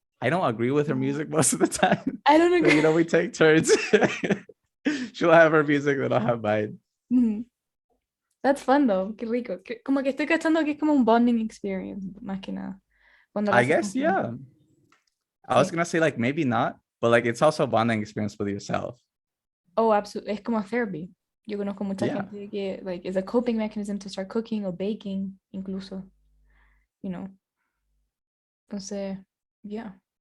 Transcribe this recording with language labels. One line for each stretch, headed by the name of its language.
English: I don't agree with her music most of the time. I don't agree. But, you know, we take turns. She'll have her music, then I'll have mine. That's fun though.
Spanish: Qué rico. Como que estoy cachando que es como un
English: bonding experience,
Spanish: más que nada.
English: I guess, yeah. I was gonna say like maybe not, but like it's also a bonding experience with yourself. Oh, absolutely.
Spanish: Es como
English: therapy.
Spanish: Yo conozco mucha gente que
English: like is a coping mechanism to start cooking or baking,
Spanish: incluso.
English: You know.
Spanish: Entonces, yeah.